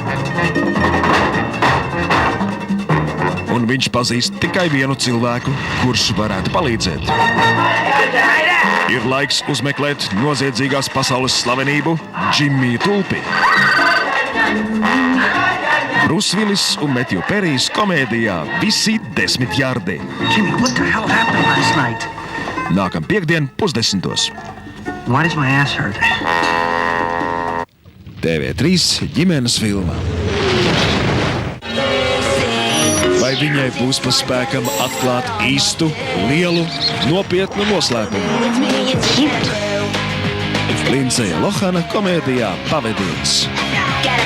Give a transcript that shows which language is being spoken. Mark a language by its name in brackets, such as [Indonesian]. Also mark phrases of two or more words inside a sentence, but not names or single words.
[Latvian] Un viņš pazīst tikai vienu cilvēku, kurš varētu palīdzēt. Ir laiks uzmeklēt noziedzīgās pasaules slavenību Džimiju Tulpi. Bruce Willis un Matthew Perrys komēdijā Visi 10 jardi. [English] Jimmy, what the hell happened last night? [Latvian] Nākam piekdien 9:30. [English] Why does my ass hurt? [Latvian] TV3 ģimenes filma. Vai viņai būs pa spēkam atklāt īstu, lielu, nopietnu noslēpumu? Lindsaya Lohana komēdijā Pavediens.